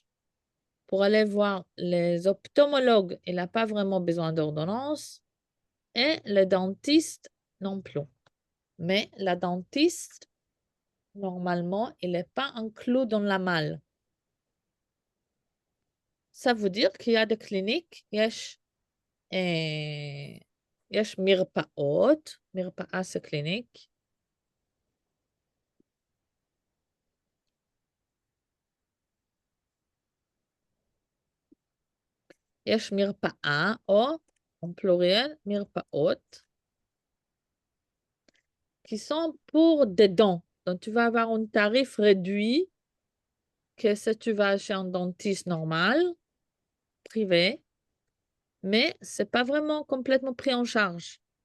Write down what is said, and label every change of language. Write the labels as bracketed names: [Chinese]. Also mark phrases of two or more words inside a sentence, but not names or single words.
[French] Pour aller voir les ophtalmologues, il n'a pas vraiment besoin d'ordonnance. Et le dentiste non plus. Mais la dentiste, normalement, il n'est pas inclus dans la malle. Ça veut dire qu'il y a des cliniques, [Hebrew] יש מרפאות, מרפאה [French] c'est clinique. יש מרפאה, או en pluriel, מרפאות, qui sont pour des dents. Donc, tu vas avoir un tarif réduit que si tu vas chez un dentiste normal, privé, mais ce n'est pas vraiment complètement pris en charge.